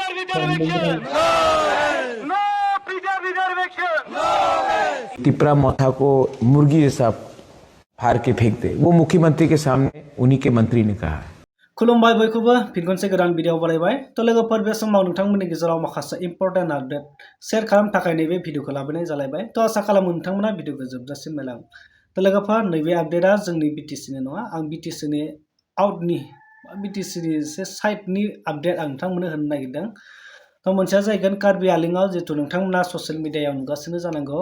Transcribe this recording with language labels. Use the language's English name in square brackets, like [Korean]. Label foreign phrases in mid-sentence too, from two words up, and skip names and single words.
[English] reservation! No PJ reservation! [Hindi] तिपरा मोथा को मुर्गी जैसा फाड़ के फेंक दे, वो मुख्यमंत्री के सामने उन्हीं के मंत्री ने कहा है। [Bodo] खुलुमबाय बयखौबो फिन खनसे गोदान भिडिअ बानायबाय तो लोगोफोर बे समाव नोंथांमोननि गेजेराव माखासे [English] important update share [Bodo] खालामनो थाखाय नैबे भिडिअखौ लाबोनाय जालायबाय तो आसा खालामो नोंथांमोना भिडिअखौ जोबजासिम नायलां तो लोगोफोर नैबे आपडेटआ जोंनि बिटिसिनि नङा आं बिटिसिनि आउटनि बिटिसिनि एसे साइडनि आपडेट आं नोंथांमोननो होनो नागिरदों तो मोनसेया जाहैगोन कार्बि आंलंआव जितु नोंथांमोना ससियेल मिडियायाव नुगासिनो जानांगौ